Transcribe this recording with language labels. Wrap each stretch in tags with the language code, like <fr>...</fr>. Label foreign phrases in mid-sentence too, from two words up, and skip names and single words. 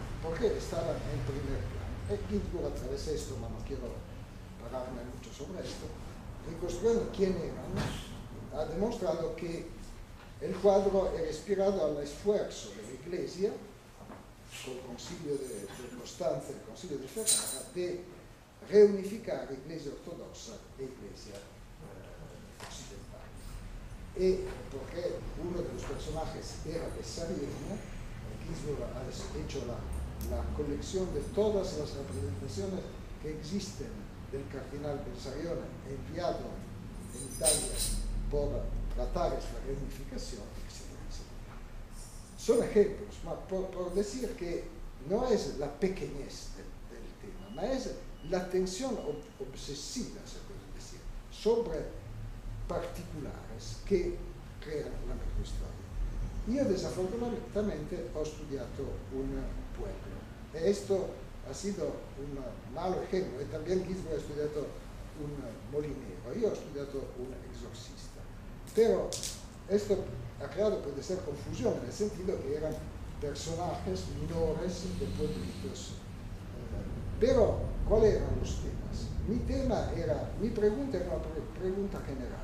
<es>¿Por qué estaban en primer plano? Ginsburg a través de esto, no quiero pararme mucho sobre esto, reconstruyendo quién eran, ha demostrado que el cuadro era inspirado al esfuerzo de la Iglesia, con el Concilio de Constanza y el Concilio de Ferrara, de reunificar Iglesia ortodossa e Iglesia occidental. Y porque uno de los personajes era Bessarion, Ginsburg ha hecho la colección de todas las representaciones que existen del cardenal Bessarion, enviado en Italia por tratar esta reunificación, etc. Son ejemplos, por decir que no es la pequeñez del tema, ma es la atención obsesiva, se puede decir, sobre particulares que crean la microhistoria. Io desafortunadamente</es> <it>ho studiato</it> <es>un pueblo, e esto ha sido un malo ejemplo, e también Ginsberg ha estudiato un molinero,</es> <it>io ho studiato un</it> <es>exorcista, pero esto ha creado, puede ser, confusión, en el sentido que eran personajes menores de pueblitos. Pero, ¿cuáles eran los temas? Mi pregunta era una pregunta general.</es>